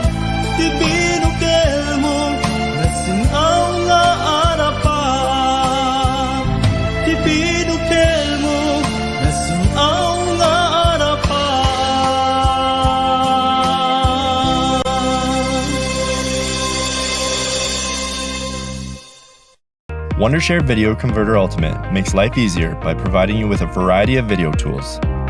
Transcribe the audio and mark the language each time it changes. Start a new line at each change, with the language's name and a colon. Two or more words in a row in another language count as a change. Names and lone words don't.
Iloko: Ti binukel mo nasinaw nga arapaan, ti binukel mo nasinaw nga arapan.
English: Wondershare Video Converter Ultimate makes life easier by providing you with a variety of video tools.